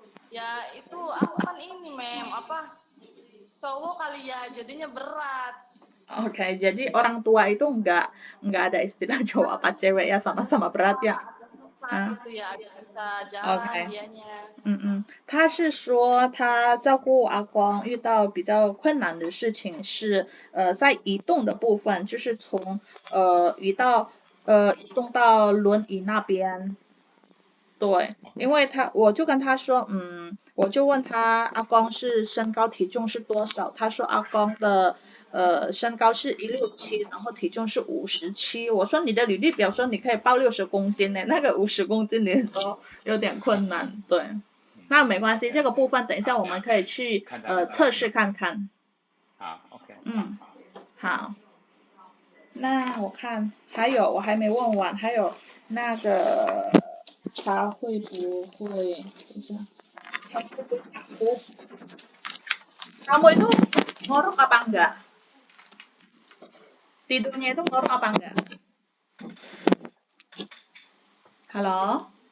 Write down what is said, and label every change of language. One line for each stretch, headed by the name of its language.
Indonesian: Ya itu aku kan ini, Mem, cowok kali ya, jadinya berat. Oke, jadi orang tua itu nggak ada istilah cowok apa cewek ya, sama-sama berat ya. Gitu ya, bisa jalan dianya.
Chinese: 他是说他照顾阿公遇到比较困难的事情是在移动的部分，就是从移动到轮椅那边。对，因为我就跟他说，我就问他阿公是身高体重是多少，他说阿公的身高是167，然后体重是57。我说你的履历表说你可以报60公斤呢，那个50公斤你说有点困难，对。那没关系，这个部分等一下我们可以去测试看看。好 ，OK。好。那我看还有我还没问完，还有那个。他会不会？等一下，他会不会哭？
Indonesian: Kamu itu ngorok apa enggak? Tidurnya itu ngorok apa enggak? Halo?